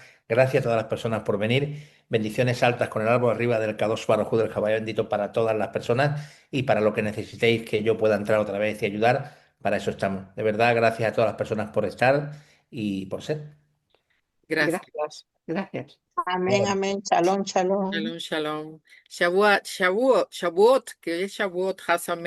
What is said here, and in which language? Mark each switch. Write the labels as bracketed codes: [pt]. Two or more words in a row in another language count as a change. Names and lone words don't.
[es] Gracias a todas las personas por venir. Bendiciones altas con el árbol arriba del [he] קדוש ברוך הוא, [es] del Caballo Bendito para todas las personas y para lo que necesitéis que yo pueda entrar otra vez y ayudar, para eso estamos. De verdad, gracias a todas las personas por estar y por ser. Gracias. Gracias, gracias. Amén, Bueno. amén. [he] שלום שלום. שלום שלום שבועות שבועות שבועות, [es] que es Shavuot, Hasamen.